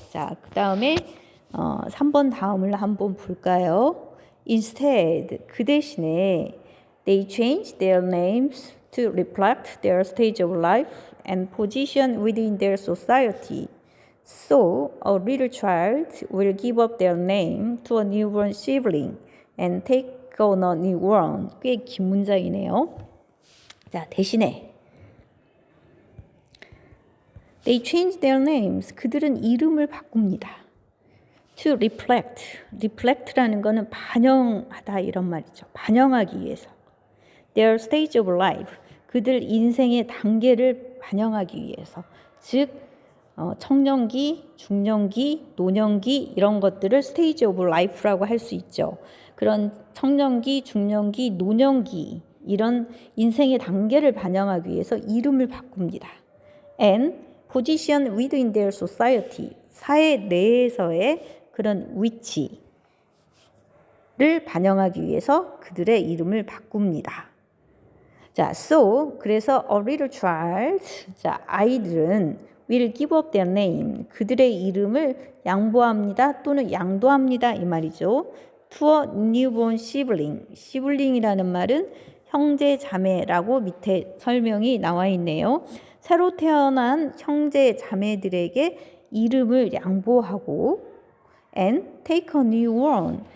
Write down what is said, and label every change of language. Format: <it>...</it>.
<ko>자, 그 다음에 3번 다음을 한번 볼까요?</ko> <en>Instead,</en> <ko>그 대신에</ko> <en>they changed their names to reflect their stage of life and position within their society. So, a little child will give up their name to a newborn sibling and take on a new one.</en> <ko>꽤 긴 문장이네요. 자, 대신에</ko> <en>They changed their names.</en> <ko>그들은 이름을 바꿉니다.</ko> <en>to reflect.</en> <ko>reflect라는 거는 반영하다 이런 말이죠. 반영하기 위해서.</ko> <en>their stage of life.</en> <ko>그들 인생의 단계를 반영하기 위해서. 즉 청년기, 중년기, 노년기 이런 것들을 stage of life라고 할 수 있죠. 그런 청년기, 중년기, 노년기 이런 인생의 단계를 반영하기 위해서 이름을 바꿉니다.</ko> <en>and position within their society.</en> <ko>사회 내에서의 그런 위치를 반영하기 위해서 그들의 이름을 바꿉니다.</ko> <en>자, so</en> <ko>그래서</ko> <en>a little child,</en> <ko>자, 아이들은</ko> <en>will give up their name.</en> <ko>그들의 이름을 양보합니다 또는 양도합니다 이 말이죠.</ko> <en>to a newborn sibling.</en> <ko>시블링이라는 말은 형제 자매라고 밑에 설명이 나와 있네요. 새로 태어난 형제 자매들에게 이름을 양보하고</ko> <en>and take a new one.</en>